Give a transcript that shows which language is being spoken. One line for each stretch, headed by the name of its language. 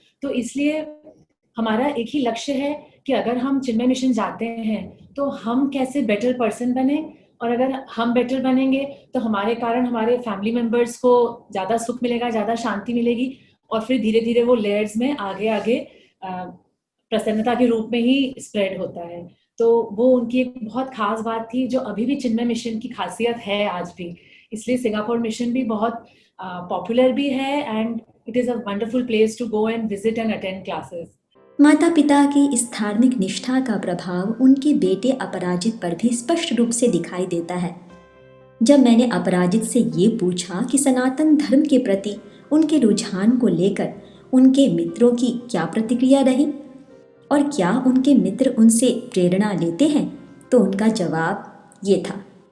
Hindi: तो इसलिए हमारा एक ही लक्ष्य है कि अगर हम चिन्मय मिशन जाते हैं तो हम कैसे बेटर पर्सन बने, और अगर हम बेटर बनेंगे तो हमारे कारण हमारे फैमिली मेंबर्स को ज़्यादा सुख मिलेगा, ज़्यादा शांति मिलेगी, और फिर धीरे धीरे वो लेयर्स में आगे आगे प्रसन्नता के रूप में ही स्प्रेड होता है. तो वो उनकी एक बहुत खास बात थी जो अभी भी चिन्मय मिशन की खासियत है आज भी. इसलिए सिंगापुर मिशन भी बहुत पॉपुलर भी है,
English: And it is a wonderful place to go and visit and attend classes.
Hindi: माता पिता की इस धार्मिक निष्ठा का प्रभाव उनके बेटे अपराजित पर भी स्पष्ट रूप से दिखाई देता है. जब मैंने अपराजित से ये पूछा कि सनातन धर्म के प्रति उनके रुझान को लेकर उनके मित्रों की क्या प्रतिक्रिया रही और क्या उनके मित्र उनसे प्रेरणा लेते हैं, तो उनका जवाब ये था.